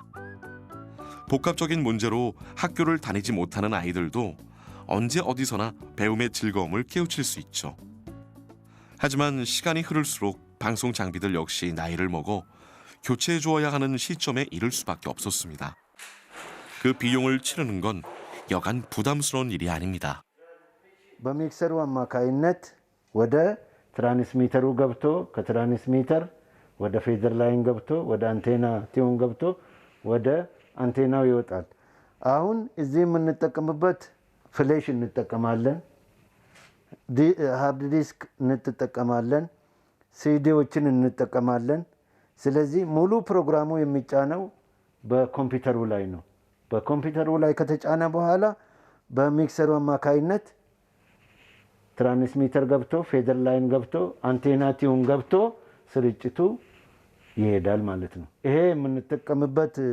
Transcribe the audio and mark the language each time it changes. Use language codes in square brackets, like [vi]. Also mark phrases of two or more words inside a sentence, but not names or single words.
[ko] 복합적인 문제로 학교를 다니지 못하는 아이들도 언제 어디서나 배움의 즐거움을 깨우칠 수 있죠. 하지만 시간이 흐를수록 방송 장비들 역시 나이를 먹어 교체해 주어야 하는 시점에 이를 수밖에 없었습니다. 그 비용을 치르는 건 여간 부담스러운 일이 아닙니다. [am] በሚክሰሩ አማካይነት ወደ ትራንስሚተሩ ገብቶ ከትራንስሚተር ወደ [en] feeder line [am] ገብቶ ወደ [en] antenna tune [am] ገብቶ ወደ አንቴናው ይወጣል። አሁን እዚህ የምንጠቀምበት ፍሌሽ እንጠቀማለን፣ [en] hard disk [am] እንጠቀማለን፣ ሲዲዎችን እንጠቀማለን። ስለዚህ ሙሉ ፕሮግራሙ የሚጫነው በኮምፒውተሩ ላይ ነው። በኮምፒውተሩ ላይ ከተጫነ በኋላ በሚክሰሩ አማካይነት ትራንስሚተር ገብቶ [en] feeder line [am] ገብቶ [en] antenna tune [am] ገብቶ ስርጭቱ ይሄዳል ማለት ነው። ይሄ የምንጠቀምበት